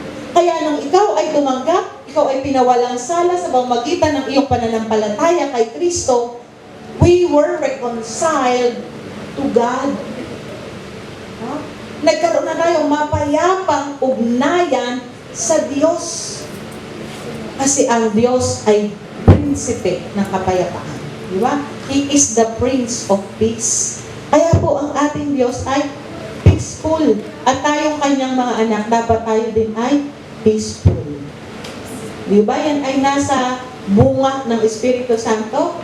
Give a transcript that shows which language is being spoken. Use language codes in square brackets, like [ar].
[tl] Kaya nung ikaw ay tumanggap, ikaw ay pinawalang sala sa pamamagitan ng iyong pananampalataya kay Kristo, [en] we were reconciled to God. [tl] Nagkaroon na tayong mapayapang ugnayan sa Diyos. Kasi ang Diyos ay prinsipe ng kapayapaan. Di ba? [en] He is the Prince of Peace. [tl] Kaya po ang ating Diyos ay peaceful. At tayong kanyang mga anak, dapat tayo din ay peaceful. Di ba? Yan ay nasa bunga ng Espiritu Santo.